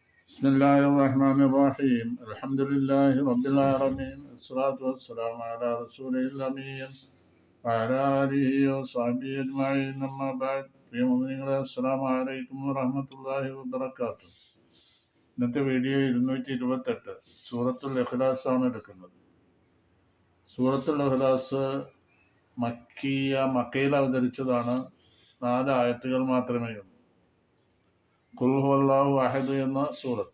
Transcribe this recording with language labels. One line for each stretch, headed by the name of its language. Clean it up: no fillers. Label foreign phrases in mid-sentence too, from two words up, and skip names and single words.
Arabic: بسم الله الرحمن الرحيم الحمد لله رب العالمين الصلاة والسلام على رسوله الأمين وعلى آله وصحبه أجمعين أما بعد പ്രിയമുഅ്മിനീങ്ങളെ السلام عليكم ورحمة الله وبركاته.
Malayalam: ഇന്നത്തെ വീഡിയോ 228 സൂറത്തുൽ ഇഖ്ലാസ് ആണ് എടുക്കുന്നത്. സൂറത്തുൽ ഇഖ്ലാസ് മക്കയിൽ അവതരിച്ചതാണ്. 4 ആയത്തുകൾ മാത്രമേ ഉള്ളൂ.
Arabic: قل هو الله أحد
Malayalam: എന്ന സൂറത്ത്.